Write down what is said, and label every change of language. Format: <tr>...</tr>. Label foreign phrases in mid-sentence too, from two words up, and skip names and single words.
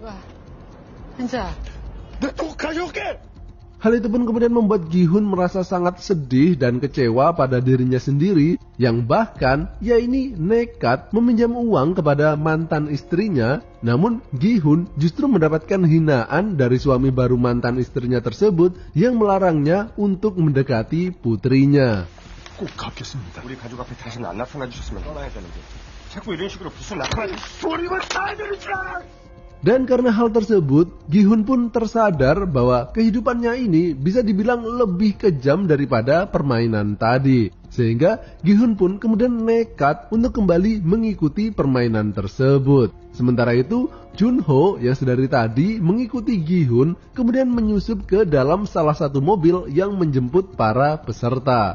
<id>Hal itu pun kemudian membuat Gi-hun merasa sangat sedih dan kecewa pada dirinya sendiri, yang bahkan ia ini nekat meminjam uang kepada mantan istrinya. Namun Gi-hun justru mendapatkan hinaan dari suami baru mantan istrinya tersebut yang melarangnya untuk mendekati putrinya.</id> <ko>꼭 갚겠습니다. 우리 가족 앞에 다시는 안 나타나 주셨으면 떠나야겠는데 자꾸 이런 식으로 부스 나타나지 소리가 다 들리잖아.</ko> <id>Dan karena hal tersebut, Gi-hun pun tersadar bahwa kehidupannya ini bisa dibilang lebih kejam daripada permainan tadi. Sehingga Gi-hun pun kemudian nekat untuk kembali mengikuti permainan tersebut. Sementara itu, Jun-ho yang sedari tadi mengikuti Gi-hun kemudian menyusup ke dalam salah satu mobil yang menjemput para peserta.</id>